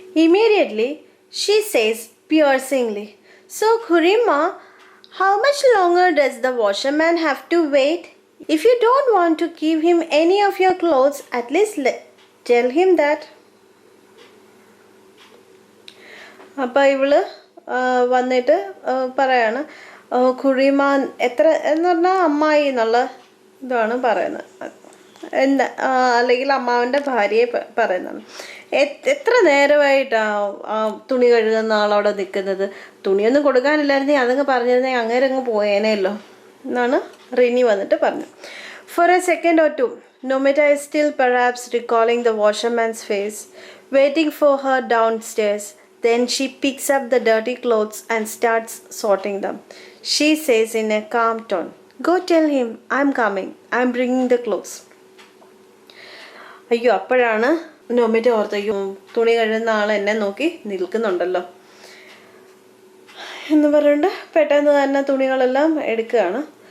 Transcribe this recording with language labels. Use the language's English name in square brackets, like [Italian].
[English] Immediately she says piercingly, so Khurima, how much longer does the washerman have to wait? If you don't want to give him any of your clothes, at least tell him that. [Malayalam] അപ്പോൾ ഇവള് വന്നിട്ട് പറയാണ്, ഖുറിമ എത്ര എന്ന് പറഞ്ഞാൽ അമ്മായി എന്നുള്ള ഇതാണ് പറയുന്നത്, എന്താ അല്ലെങ്കിൽ അമ്മാവൻ്റെ ഭാര്യയെ പറയുന്നതാണ്. എത്ര നേരമായിട്ടാണ് തുണി കഴുകുന്ന ആളവിടെ നിൽക്കുന്നത്, തുണിയൊന്നും കൊടുക്കാനില്ലായിരുന്നേ അതങ്ങ് പറഞ്ഞിരുന്നേ അങ്ങേരെ അങ്ങ് പോയേനല്ലോ എന്നാണ് റിനി വന്നിട്ട് പറഞ്ഞു. [English] For a second or two, Nomita is still perhaps recalling the washerman's face, waiting for her downstairs. Then she picks up the dirty clothes and starts sorting them. She says in a calm tone, "Go tell him I'm coming. I'm bringing the clothes." [Malayalam] അയ്യോ, അപ്പോഴാണ് നോമിറ്റ ഓർത്ത്, അയ്യോ തുണി കഴുകുന്ന ആൾ എന്നെ നോക്കി നിൽക്കുന്നുണ്ടല്ലോ എന്ന് പറഞ്ഞുകൊണ്ട് പെട്ടെന്ന് തന്നെ തുണികളെല്ലാം എടുക്കുകയാണ്.